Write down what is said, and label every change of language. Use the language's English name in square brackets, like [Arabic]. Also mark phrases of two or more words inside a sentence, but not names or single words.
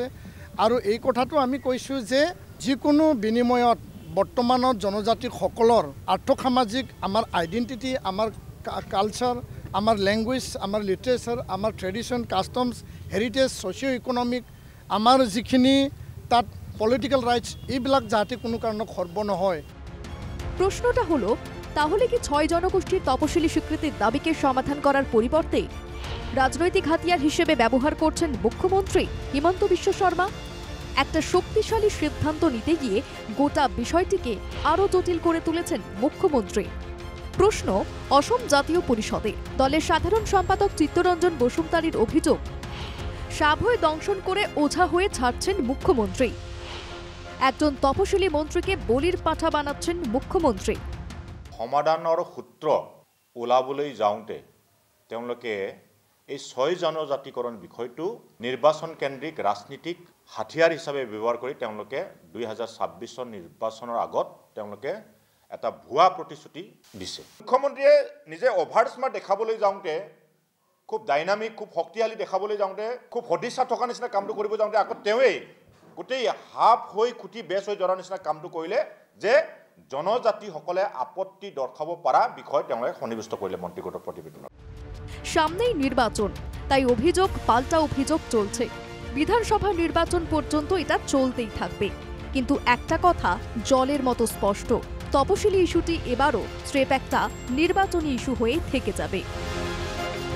[Assamese] আৰু এই কথাটো আমি কৈছোঁ যে যিকোনো বিনিময়ত বৰ্তমানত জনজাতিসকলৰ আৰ্থসামাজিক আমাৰ আইডেণ্টিটি, আমাৰ কালচাৰ, আমাৰ লেংগুৱেজ, আমাৰ লিটাৰেচাৰ, আমাৰ [English] tradition, customs, heritage, socio economic, [Assamese] আমাৰ যিখিনি তাত [English] political rights, [Assamese] এইবিলাক যাতে কোনো কারণে খর্ব নহয়। [Bangla] প্রশ্নটা হলো, তাহলে কি 6 জনগোষ্ঠীর তপশিলি স্বীকৃতির দাবিকে সমাধান করার পরিবর্তে রাজনৈতিক হাতিয়ার হিসেবে ব্যবহার করছেন মুখ্যমন্ত্রী হিমন্ত বিশ্ব শর্মা? একটা শক্তিশালী সিদ্ধান্ত নিতে গিয়ে গোটা বিষয়টিকে আরও জটিল করে তুলেছেন মুখ্যমন্ত্রী। প্রশ্ন, অসম জাতীয় পরিষদে দলের সাধারণ সম্পাদক চিত্তরঞ্জন বসুমতারির অভিযোগ, সাভয় দংশন করে ওঝা হয়ে ছাড়ছেন মুখ্যমন্ত্রী। একজন তপশিলি মন্ত্রীকে বলির পাঠা বানাচ্ছেন মুখ্যমন্ত্রী। [Assamese] সমাধানৰ সূত্ৰ ওলাবলৈ যাওঁতে তেওঁলোকে এই 6 জনজাতিকৰণ বিষয়টো নিৰ্বাচন কেন্দ্ৰিক ৰাজনীতিক হাতিয়াৰ হিচাপে ব্যৱহাৰ কৰি তেওঁলোকে 2026 নিৰ্বাচনৰ আগত তেওঁলোকে এটা ভুৱা প্ৰতিশ্ৰুতি দিছে। মুখ্যমন্ত্ৰীয়ে নিজে [English] over smart [Assamese] দেখাবলৈ যাওঁতে, খুব ডাইনামিক, খুব শক্তিশালী দেখাবলৈ যাওঁতে, খুব সদিচ্ছা থকা নিচিনা কামটো কৰিব যাওঁতে আকৌ তেওঁৱেই গোটেই হাফ হৈ খুটি বেচ হৈ যোৱাৰ নিচিনা কামটো কৰিলে যে জনজাতিসকলে আপত্তি দৰ্শাব পৰা বিষয় তেওঁলোকে সন্নিৱিষ্ট কৰিলে মন্ত্ৰী গোটৰ প্ৰতিবেদনত। [Bangla] সামনেই নির্বাচন, তাই অভিযোগ পাল্টা অভিযোগ চলছে। বিধানসভা নির্বাচন পর্যন্ত এটা চলতেই থাকবে। কিন্তু একটা কথা জলের মতো স্পষ্ট, তপশিলি ইস্যুটি এবারও স্রেফ একটা নির্বাচনী ইস্যু হয়েই থেকে যাবে।